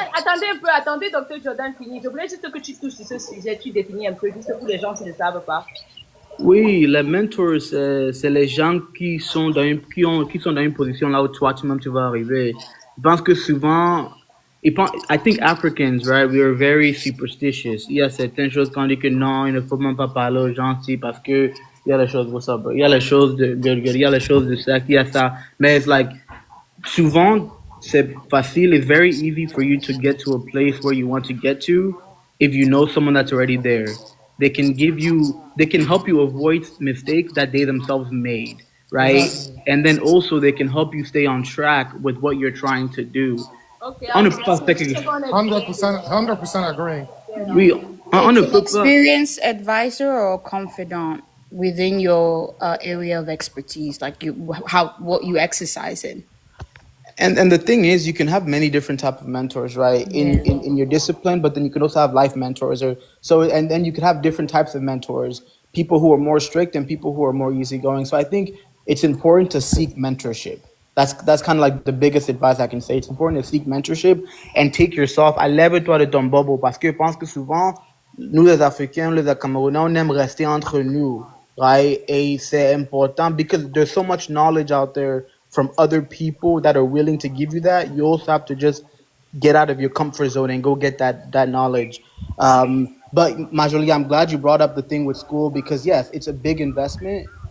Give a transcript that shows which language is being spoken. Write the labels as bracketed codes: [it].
[fr] Attendez, docteur Jordan finit. Je voulais juste que tu touches sur ce sujet, tu définis un peu, juste pour les gens qui ne savent pas. Oui, les mentors, c'est les gens qui sont dans une position là où toi-même tu vas arriver. Je pense que souvent, [en] I think Africans, right, we are very superstitious. [fr] Il y a certaines choses qu'on dit que non, il ne faut même pas parler aux gens parce que il y a les choses, il y a les choses il y a les choses de ça, il y a ça. Mais [en] it's like, [fr] souvent, c'est facile. [en] It's very easy for you to get to a place where you want to get to if you know someone that's already there. They can help you avoid mistakes that they themselves made, right? And then also they can help you stay on track with what you're trying to do. Okay. 100% agree. [fr] Oui, [en] An experienced advisor or confidant within your area of expertise, like what you exercise in. And the thing is, you can have many different type of mentors, right? In your discipline, but then you can also have life mentors, and then you could have different types of mentors. People who are more strict and people who are more easygoing. So I think it's important to seek mentorship. That's kind of like the biggest advice I can say. It's important to seek mentorship and take yourself. [fr] Lève-toi de ton bobo parce que je pense que souvent nous les Africains, les Camerounais, on aime rester entre nous, right? Et c'est important [en] because there's so much knowledge out there from other people that are willing to give you that. You also have to just get out of your comfort zone and go get that knowledge. But Majoli, I'm glad you brought up the thing with school because yes, it's a big investment.